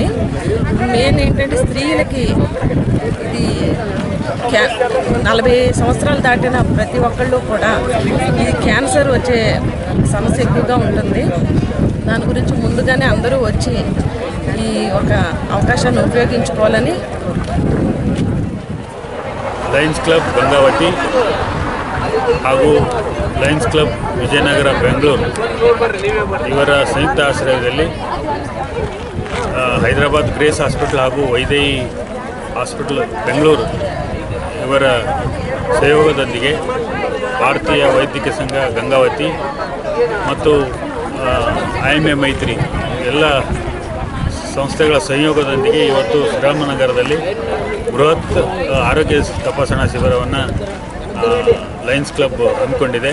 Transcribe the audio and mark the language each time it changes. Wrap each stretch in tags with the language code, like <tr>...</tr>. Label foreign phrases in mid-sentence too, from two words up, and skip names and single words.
<te>మెయిన్ ఏంటంటే స్త్రీలకి ఇది 40 సంవత్సరాలు దాటిన ప్రతి ఒక్కళ్ళు కూడా ఈ క్యాన్సర్ వచ్చే సమస్య ఎక్కువగా ఉంటుంది. దాని గురించి ముందుగానే అందరూ వచ్చి ఈ ఒక అవకాశాన్ని ఉపయోగించుకోవాలని.</te> <kn>ಲಯನ್ಸ್ ಕ್ಲಬ್ ಗಂಗಾವತಿ ಹಾಗೂ ಲಯನ್ಸ್ ಕ್ಲಬ್ ವಿಜಯನಗರ ಬೆಂಗಳೂರು ಇವರ ಸಂಯುಕ್ತ ಆಶ್ರಯದಲ್ಲಿ ಹೈದರಾಬಾದ್ ಗ್ರೇಸ್ ಹಾಸ್ಪಿಟಲ್ ಹಾಗೂ ವೈದೇಹಿ ಹಾಸ್ಪಿಟಲ್ ಬೆಂಗಳೂರು ಇವರ ಸಹಯೋಗದೊಂದಿಗೆ ಭಾರತೀಯ ವೈದ್ಯಕೀಯ ಸಂಘ ಗಂಗಾವತಿ ಮತ್ತು IMA ಮೈತ್ರಿ ಎಲ್ಲ ಸಂಸ್ಥೆಗಳ ಸಂಯೋಗದೊಂದಿಗೆ ಇವತ್ತು ಶ್ರೀರಾಮನಗರದಲ್ಲಿ ಬೃಹತ್ ಆರೋಗ್ಯ ತಪಾಸಣಾ ಶಿಬಿರವನ್ನು ಲಯನ್ಸ್ ಕ್ಲಬ್ ಹಮ್ಮಿಕೊಂಡಿದೆ.</kn>